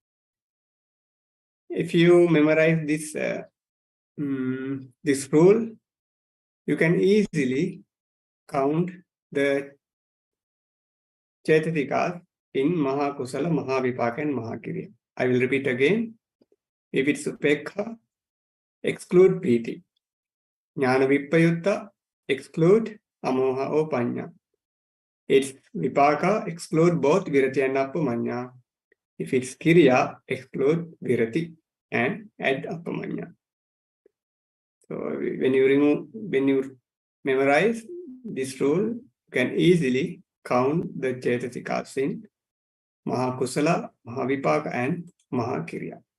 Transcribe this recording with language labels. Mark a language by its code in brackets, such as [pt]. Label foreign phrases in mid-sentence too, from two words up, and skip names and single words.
[en] If you memorize this this rule, you can easily count the Cetasikas in Mahakusala, Mahavipaka and Mahakiriya. I will repeat again. If it's Upekha, exclude piti. [pi] Jnana vipayutta, [en] exclude amoha or panya. Its vipaka, exclude both virati and appamanya. If it's kiriya, exclude virati and add appamanya. So when you memorize this rule, you can easily count the Cetasikas in Mahakusala, Mahavipaka and Mahakiriya.